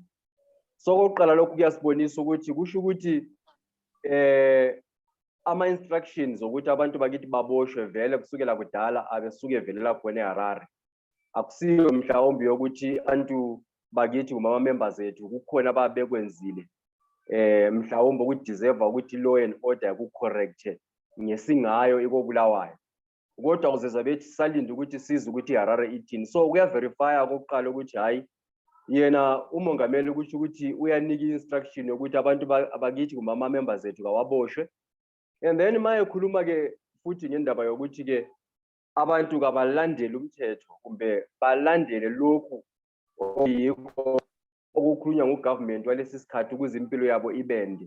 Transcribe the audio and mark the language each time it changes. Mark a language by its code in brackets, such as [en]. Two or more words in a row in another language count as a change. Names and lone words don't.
[nd] So okokuqala lokhu kuyasibonisa ukuthi kusho ukuthi ama-instructions ukuthi abantu bakithi baboshwe vele kusukela kudala abesuke velela khona eHarare. Akusiyo mhlawumbe yokuthi abantu bakithi kuma-members ethu kukhona ababekwenzile mhlawumbe ukuthi deserve ukuthi [en] law and order [nd] ku-correct ngesingayo ikoBulawayo. Kodwa uzezwa bethi salinde ukuthi sizwe ukuthi iHarare ithini. So kuyaverifya okokuqala ukuthi hayi yena umongameli kusho ukuthi uyanika instruction yokuthi abantu abakithi kuma-members ethu kawaboshwe. [en] And then [nd] maye khuluma ke futhi ngendaba yokuthi ke abantu kabalandele umthetho kumbe balandele lokhu oyikho okukhulunywa ngugovernment walesi sikhathi ukuze impilo yabo ibende.